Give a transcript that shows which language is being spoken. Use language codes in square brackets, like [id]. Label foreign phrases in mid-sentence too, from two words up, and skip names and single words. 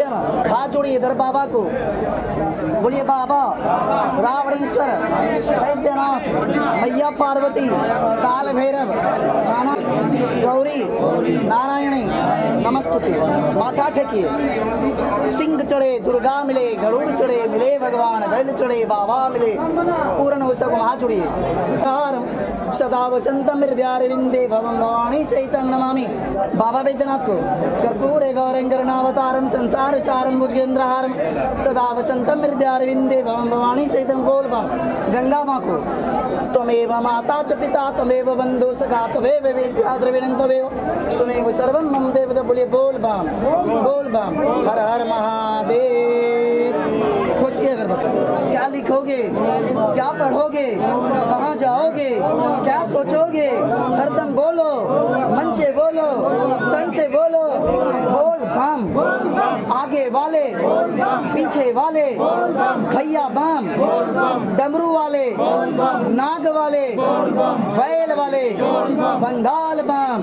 [hi] हाथ जोड़िए इधर बाबा को, बोलिए बाबा रावणेश्वर, वैद्यनाथ, मैया पार्वती, काल भैरव, रामा गौरी [sa] नारायणी नमस्तुते। [hi] माथा ठेकिए, सिंह चढ़े दुर्गा मिले, गरुड़ चढ़े मिले भगवान, बैल चढ़े बाबा मिले, पूर्ण हो सब। हाथ जुड़िए। [sa] सदा वसंतम हृदयारविंदे भवं भवानी सहितं नमामि। [hi] बाबा वैद्यनाथ को [sa] कर्पूरे गौरं करुणावतारं संसार सारं भुजगेंद्रहारं, सदा वसंतम हृदयारविंदे भवं भवानी सहितं। [hi] बोल बम। गंगा माँ को [sa] त्वमेव माता च पिता त्वमेव बंधु सखा त्वमेव वेद्या द्रविणं त्वमेव त्वमेव सर्वं मम देव। [hi] बोलिए बोल बम बोल बम। हर हर महादेव। खोजिए अगरबत्ती। क्या लिखोगे, क्या पढ़ोगे, कहाँ जाओगे, क्या सोचोगे, हरदम बोलो, मन से बोलो, तन से बोलो। बोल बम। आगे वाले, पीछे वाले, भैया बम, डमरू वाले, नाग वाले, बैल वाले, बंगाल बम।